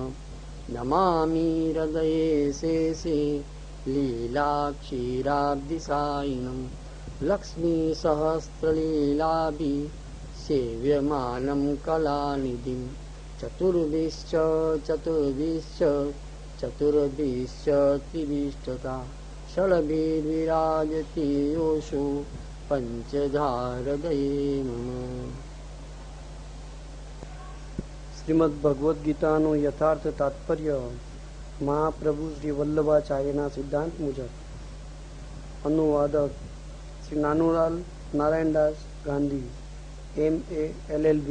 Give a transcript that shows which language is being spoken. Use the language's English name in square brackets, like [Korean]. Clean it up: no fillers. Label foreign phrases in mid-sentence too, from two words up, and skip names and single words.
[Sanskrit] नमामि हृदये शेषे लीलाक्षीराब्धिसायिनं लक्ष्मीसहस्रलीलाभिः सेव्यमानं कलानिधिं। चतुर्भिश्च त्रिभिष्टता षड्भिर्विराजति योषो पंचधारदये मम। [Gujarati] શ્રીમદ ભગવદ્ ગીતાનું યથાર્થ તાત્પર્ય મહાપ્રભુ શ્રી વલ્લભાચાર્યના સિદ્ધાંત મુજબ. અનુવાદક શ્રી નાનુલાલ નારાયણદાસ ગાંધી, MA LLB.